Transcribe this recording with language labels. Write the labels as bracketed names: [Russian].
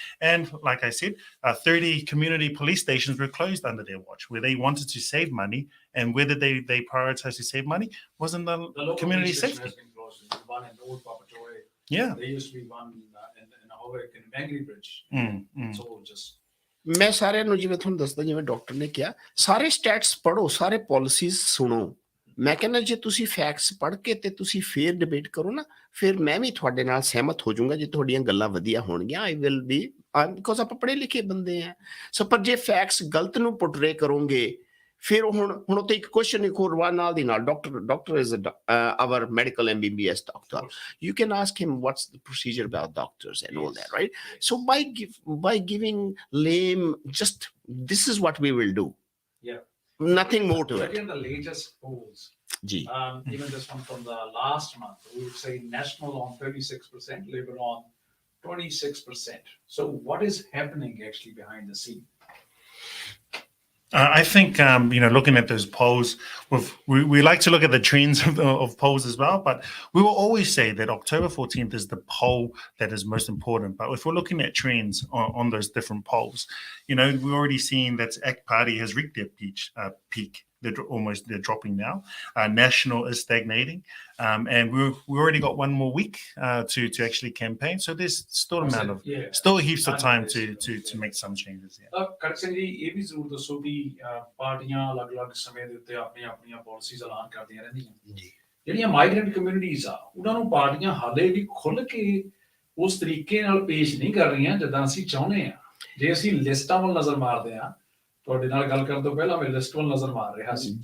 [English] And like I said, 30 community police stations were closed under their watch, where they wanted to save money. And where did they prioritize to save money? Was in the community safety. Has been closed. One in Old Papatoy. Yeah. There used to be one in Hawick in Bangry Bridge. So just. [Punjabi] ਮੈਂ ਸਾਰਿਆਂ ਨੂੰ ਜਿਵੇਂ ਤੁਹਾਨੂੰ ਦੱਸਦਾ ਜਿਵੇਂ doctor ਨੇ ਕਿਹਾ ਸਾਰੇ ਸਟੈਟਸ ਪੜੋ ਸਾਰੇ ਪਾਲਿਸੀਜ਼ ਸੁਣੋ ਮੈਂ ਕਹਿੰਦਾ ਜੇ ਤੁਸੀਂ ਫੈਕਟਸ ਪੜ੍ਹ ਕੇ ਤੇ ਤੁਸੀਂ ਫੇਰ ਡਿਬੇਟ ਕਰੋ ਨਾ ਫਿਰ ਮੈਂ ਵੀ ਤੁਹਾਡੇ ਨਾਲ ਸਹਿਮਤ ਹੋ ਜਾਊਂਗਾ ਜੇ ਤੁਹਾਡੀਆਂ ਗੱਲਾਂ ਵਧੀਆ ਹੋਣਗੀਆਂ [English] I will be because [Punjabi] ਆਪਾਂ ਪੜ੍ਹੇ ਲਿਖੇ ਬੰਦੇ ਆ ਸੋ ਪਰ ਜੇ ਫੈਕਟਸ ਗਲਤ ਨੂੰ ਪੁੱਟਰੇ ਕਰੋਗੇ ਫਿਰ ਹੁਣ ਉੱਤੇ ਇੱਕ ਕੁਐਸਚਨ ਇੱਕ ਹੋਰ ਨਾਲ ਦੀ ਨਾਲ doctor [English] Is our medical MBBS doctor. You can ask him what's the procedure about doctors and all that, right? So by giving lame just this is what we will do. Yeah. Nothing more to it. Again, the latest polls, even this one from the last month, we would say National on 36%, Labour on 26%. So what is happening actually behind the scene? I think, looking at those polls, we like to look at the trends of polls as well, but we will always say that October 14th is the poll that is most important. But if we're looking at trends on those different polls, we're already seeing that ACT Party has reached their peak. They're dropping now. National is stagnating. And we already got one more week to actually campaign. So there's still heaps of time to make some changes. [Punjabi] Kharag Singh ji, ਇਹ ਵੀ ਜ਼ਰੂਰ ਦੱਸੋ ਵੀ ਪਾਰਟੀਆਂ ਅਲੱਗ-ਅਲੱਗ ਸਮੇਂ ਦੇ ਉੱਤੇ ਆਪਣੀਆਂ policies ਐਲਾਨ ਕਰਦੀਆਂ ਰਹਿੰਦੀਆਂ ਜੀ ਜਿਹੜੀਆਂ ਮਾਈਗ੍ਰੈਂਟ ਕਮਿਊਨਿਟੀਜ਼ ਆ ਉਹਨਾਂ ਨੂੰ ਪਾਰਟੀਆਂ ਹਾਲੇ ਵੀ ਖੁੱਲ੍ਹ ਕੇ ਉਸ ਤਰੀਕੇ ਨਾਲ ਪੇਸ਼ ਨਹੀਂ ਕਰ ਰਹੀਆਂ ਜਿੱਦਾਂ ਅਸੀਂ ਚਾਹੁੰਦੇ ਆ ਜੇ ਅਸੀਂ ਲਿਸਟਾਂ ਵੱਲ ਨਜ਼ਰ ਮਾਰਦੇ ਆ ਤੁਹਾਡੇ ਨਾਲ ਗੱਲ ਕਰਨ ਤੋਂ ਪਹਿਲਾਂ ਮੈਂ ਲਿਸਟ ਵੱਲ ਨਜ਼ਰ ਮਾਰ ਰਿਹਾ ਸੀ